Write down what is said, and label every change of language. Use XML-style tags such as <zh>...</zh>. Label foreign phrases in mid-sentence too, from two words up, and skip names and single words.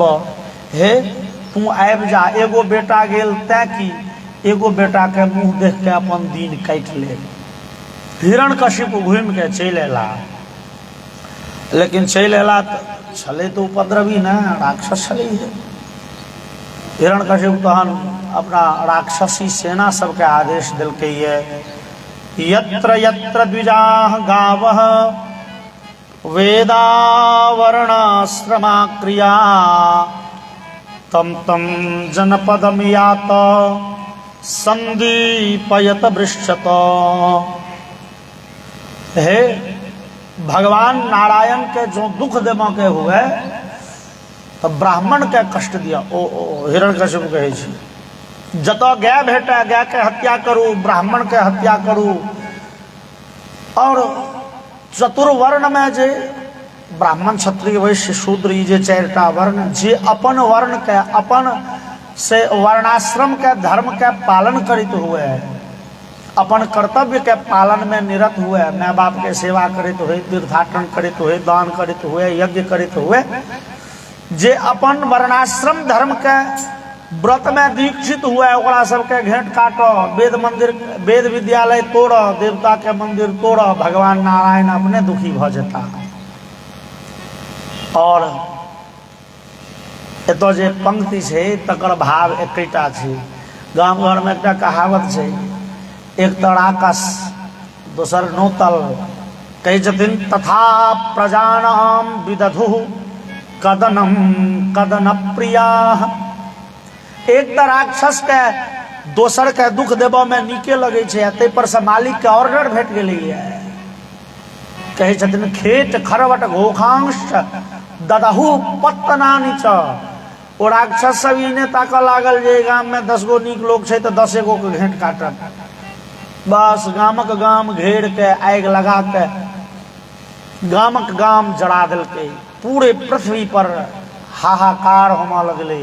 <mai>हे तू आबि जा, एगो बेटा गेल तैं कि एगो बेटा के मुंह देख के अपन दिन काट ले। हिरण्यकशिप घूम के चल एला, लेकिन चल एला छले तो उपद्रवी न, राक्षस छले। हिरण्यकशिप तहन अपना राक्षसी सेना सबके आदेश दिलकै ये,</mai> <sa>यत्र यत्र द्विजाः गावः वेदा वर्णाश्रमा क्रिया तम तम जनपदम यात संदीपयत वृक्षत।</sa> <mai>हे भगवान नारायण के जो दुख देमा के हुए तो ब्राह्मण के कष्ट दिया। ओ हिरण्यकशिप कहे छी जतऽ गाय भेटे गाय के हत्या करू, ब्राह्मण के हत्या करू। और चतुर्वर्ण में जे ब्राह्मण क्षत्रिय वैश्य शूद्र ई जे 4टा वर्ण, जे अपन वर्ण के अपन से वर्णाश्रम के धर्म के पालन करित हुए, अपन कर्तव्य के पालन में निरत हुए, माँ बाप के सेवा करित हुए, तीर्थाटन करित हुए, दान करित हुए, यज्ञ करित हुए, जे अपन वर्णाश्रम धर्म के व्रत में दीक्षित हुए, ओकरा सबके घेंट काटो, वेद मंदिर वेद विद्यालय तोड़ो, देवता के मंदिर तोड़ो, भगवान नारायण अपने दुखी भ जेता। और एतो जे पंक्ति छै तकर भाव एकटा छै। गाम घर में एकटा कहावत छै, एक तर आकाश दोसर नौतल, कहै छथिन</mai> <sa>तथा प्रजानाम विदधु कदनम कदन प्रिया।</sa> <mai>एक त राक्षस के दोसर के दुख देबऽ में नीके लगे छै, ते पर से मालिक के ऑर्डर भेट गेलैया। कहै छथिन</mai> <sa>खेत खरवट घोखांश ददहु पत्तनानि च।</sa> <mai>ओ राक्षस सब इने ताकऽ लागल जे गाम में 10 गो नीक लोग छै तऽ 10 गो के घेंट काटत। बस गामक गाम घेर के आगि लगा के गामक गाम जरा देलकै। पूरे पृथ्वी पर हाहाकार होमऽ लगलै।</mai>